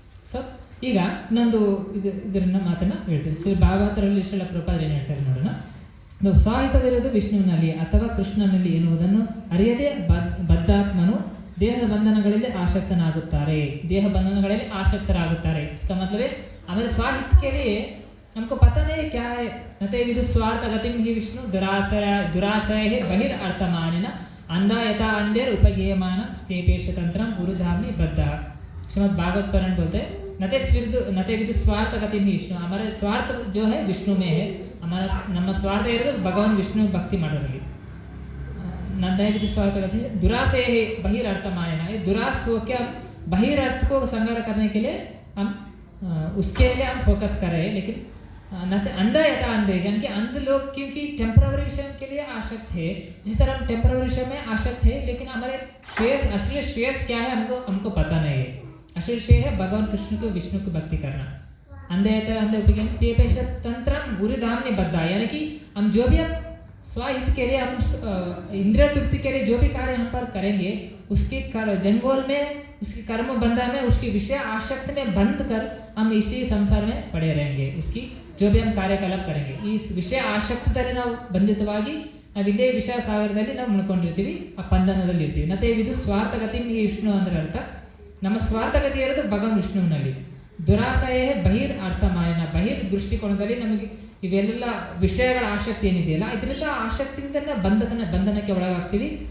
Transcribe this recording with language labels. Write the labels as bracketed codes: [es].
[kn] So ಈಗ ಇನ್ನೊಂದು ಇದನ್ನ ಮಾತನ್ನು ಹೇಳ್ತೀನಿ. ಶ್ರೀ ಭಾಗವತರಲ್ಲಿ ಶ್ರೀಲ ಪ್ರಭುಪಾದರು ಏನು ಹೇಳ್ತಾರೆ ನೋಡೋಣ. ಸಾಹಿತ್ಯವಿರುವುದು ವಿಷ್ಣುವಿನಲ್ಲಿ ಅಥವಾ ಕೃಷ್ಣನಲ್ಲಿ ಎನ್ನುವುದನ್ನು ಅರಿಯದೆ ಬದ್ಧಾತ್ಮನು ದೇಹದ ಬಂಧನಗಳಲ್ಲಿ ಆಸಕ್ತನಾಗುತ್ತಾರೆ. ದೇಹ ಬಂಧನಗಳಲ್ಲಿ ಆಸಕ್ತರಾಗುತ್ತಾರೆ. [hi] इसका मतलब है हमारे स्वाहित के लिए हमको पता नहीं क्या है. [sa] नते विदु स्वार्थ गतिम ही विष्णु दुराशय है बहिर अर्थमानिन अंधा यथा अंधेर उपगीयमान स्तेपेश तंत्रम गुरुधामनि बद्ध. [hi] श्रीमद् भागवत पुराण बोलते हैं [sa] नते विदु स्वार्थ गतिम ही विष्णु. [hi] हमारे स्वार्थ जो है विष्णु में है. [kn] हमारा ನಮ್ಮ ಸ್ವಾರ್ಥ ಇರೋದು ಭಗವಾನ್ ವಿಷ್ಣು ಭಕ್ತಿ ಮಾಡೋದ್ರಲ್ಲಿ. [sa] नंदा स्वार्थ गति दुराशय है बहिर अर्थ मानना. [hi] दुराश हो के हम बहिर अर्थ को संहार करने के लिए हम उसके लिए हम फोकस कर रहे हैं. लेकिन अंधा यथा अंधे, यानी कि अंध लोग क्योंकि टेम्पररी विषय के लिए आसक्त है, जिस तरह हम टेम्पररी विषय में आसक्त है, लेकिन हमारे श्रेयस असली श्रेयस क्या है हमको पता नहीं है. असली श्रेय है भगवान कृष्ण को विष्णु की भक्ति करना. [sa] अंधे यथा अंधे उपज्ञान तंत्रम गुरुधामनि बद्ध, [hi] यानी कि हम जो भी हम स्वहित के लिए हम इंद्रिय तृप्ति के लिए जो भी कार्य हम पर करेंगे उसके जंगोल में उसकी कर्म बंधन में उसकी विषय आसक्ति में बंद कर हम इसी संसार में पड़े रहेंगे. उसकी जो भी हम [kn] ಕಾರ್ಯಕಲಾಪ [hi] करेंगे [kn] ಈ ವಿಷಯ ಆಸಕ್ತಿಯಲ್ಲಿ ನಾವು ಬಂಧಿತವಾಗಿ ನಾವಿಲ್ಲೇ ವಿಷಯ ಸಾಗರದಲ್ಲಿ ನಾವು ಮುಳ್ಕೊಂಡಿರ್ತೀವಿ, ಆ ಬಂಧನದಲ್ಲಿ ಇರ್ತೀವಿ. ನತೆ ಇದು ಸ್ವಾರ್ಥಗತಿ ವಿಷ್ಣು ಅಂದ್ರೆ ಅರ್ಥ ನಮ್ಮ ಸ್ವಾರ್ಥಗತಿ ಇರೋದು ಭಗವಾನ್ ವಿಷ್ಣುವಿನಲ್ಲಿ. ದುರಾಶಯ ಬಹಿರ್ ಅರ್ಥ ಮಾಲಿನ, ಬಹಿರ್ ದೃಷ್ಟಿಕೋನದಲ್ಲಿ ನಮಗೆ ಇವೆಲ್ಲ ವಿಷಯಗಳ ಆಸಕ್ತಿ ಏನಿದೆಯಲ್ಲ ಇದರಿಂದ ಆಸಕ್ತಿಯಿಂದ ಬಂಧನಕ್ಕೆ ಒಳಗಾಗ್ತೀವಿ.